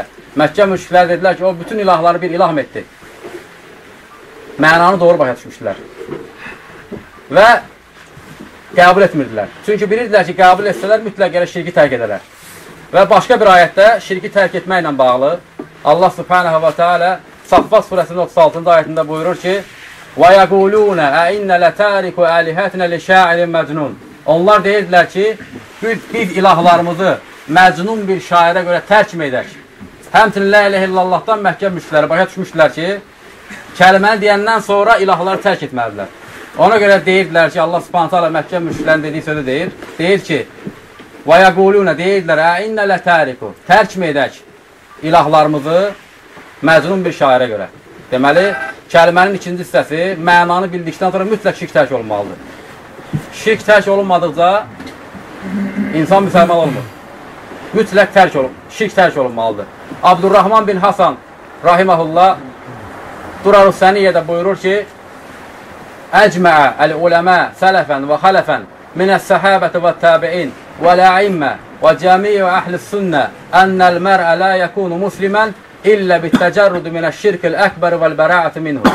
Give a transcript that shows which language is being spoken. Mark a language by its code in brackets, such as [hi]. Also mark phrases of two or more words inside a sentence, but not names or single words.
[az] Məkkə müşriklər dedilər ki, o bütün ilahları bir ilah etdi. Mənanı doğru başa düşmüşdülər. Və qəbul etmirdilər. Çünki bilirdilər ki, qəbul etsələr mütləq gələ şirki tərk edərlər. Və başqa bir ayətdə şirki tərk etməklə bağlı [ar] الله سبحانه وتعالى [az] Saffat surəsinin 36-cı ayətində buyurur ki, [ar] وَيَقُولُونَ اَئِنَّ لَتَارِكُ اَلِهَتْنَ لِشَاعِرٍ مَجْنُونَ. [az] Onlar deyirdilər ki, biz ilahlarımızı məcnun bir şairə görə tərk mi edək? Həmçinin [ar] لا إله إلا الله [az] Məkkə müşrikləri başa düşmüşdülər ki, kəlməni deyəndən sonra ilahları tərk etməlidirlər. Ona görə deyirdilər ki, Allah subhanət hala Məkkə müşriklərin dediyi sözü deyir. Deyir ki, وَيَقُولُونَ deyirdilər, [ar] اَئِنَّ لَتَارِكُ [az] tərk mi edək ilahlarımızı məcnun bir şairə görə? Deməli, kəlmənin ikinci hissəsi mənanı bildikdən sonra mütləq şirk tərk olmalıdır. Şirk tərk olunmadıqca insan müsəlman olmur. Mütləq şirk tərk olunmalıdır. Abdurrahman bin Hasan rahiməhullah Durarus-Səniyyədə buyurur ki, [ar] أجمع العلماء سلفا وخلفا من الصحابة والتابعين والأئمة وجميع أهل السنة أن المرء لا يكون مسلما إلا بالتجرد من الشرك الأكبر والبراءة منه.